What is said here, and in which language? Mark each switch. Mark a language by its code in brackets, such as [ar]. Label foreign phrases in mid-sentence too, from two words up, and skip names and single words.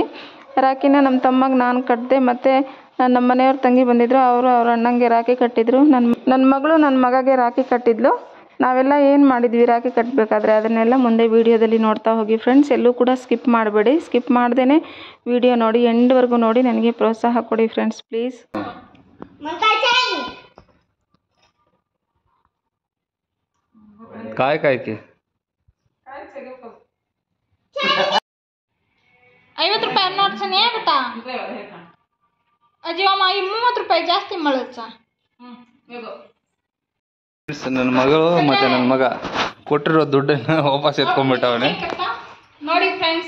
[kn] ರಾಖಿನ ನಮ್ಮ ತಮ್ಮಗೆ ನಾನು ಕಟ್ಟಿದೆ, ಮತ್ತು ನಮ್ಮ ಮನೆಯವ್ರ ತಂಗಿ ಬಂದಿದ್ದರು, ಅವರು ಅವ್ರ ಅಣ್ಣಂಗೆ ರಾಖಿ ಕಟ್ಟಿದ್ರು. ನನ್ನ ಮಗಳು ನನ್ನ ಮಗಗೆ ರಾಖಿ ಕಟ್ಟಿದ್ಲು. ನಾವೆಲ್ಲ ಏನು ಮಾಡಿದ್ವಿ ರಾಖಿ ಕಟ್ಟಬೇಕಾದ್ರೆ ಅದನ್ನೆಲ್ಲ ಮುಂದೆ ವೀಡಿಯೋದಲ್ಲಿ ನೋಡ್ತಾ ಹೋಗಿ ಫ್ರೆಂಡ್ಸ್. ಎಲ್ಲೂ ಕೂಡ ಸ್ಕಿಪ್ ಮಾಡಬೇಡಿ, ಸ್ಕಿಪ್ ಮಾಡ್ದೇ ವಿಡಿಯೋ ನೋಡಿ, ಎಂಡ್ವರೆಗೂ ನೋಡಿ ನನಗೆ ಪ್ರೋತ್ಸಾಹ ಕೊಡಿ ಫ್ರೆಂಡ್ಸ್, ಪ್ಲೀಸ್. [mr] काय काय की [kn] 50 ರೂಪಾಯಿ ನೋಟ್ ಸನಿ ಬೇಟ ಅಜ್ಜಿ ಅಮ್ಮ ಈ 30 ರೂಪಾಯಿ ಜಾಸ್ತಿ ಮಾಡಚ್ಚ. ನನ್ನ ಮಗಳು ಮತ್ತೆ ನನ್ನ ಮಗ ಕೊಟ್ಟಿರೋ ದುಡ್ಡನ್ನ ವಾಪಸ್ ಎತ್ಕೊಂಡ್ಬಿಟ್ಟವನೆ. ನೋಡಿ ಫ್ರೆಂಡ್ಸ್,